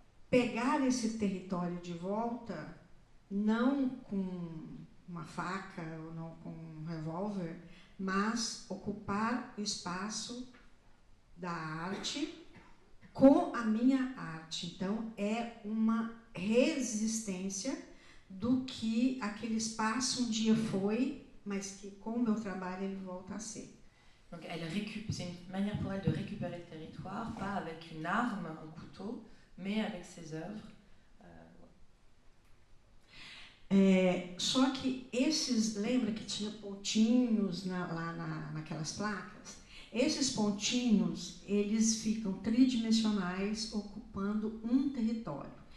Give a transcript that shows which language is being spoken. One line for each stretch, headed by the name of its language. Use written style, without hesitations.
Portuguese: Pegar esse território de volta, não com uma faca ou não com um revólver, mas ocupar o espaço da arte com a minha arte. Então, é uma resistência do que aquele espaço um dia foi, mas que com o meu trabalho ele volta a ser.
French: Donc c'est une manière pour elle de récupérer le territoire, pas avec une arme, un couteau, mais avec ses œuvres.
Portuguese: Só que esses, lembra que tinha pontinhos naquelas placas? Esses pontinhos, eles ficam tridimensionais, ocupando um território.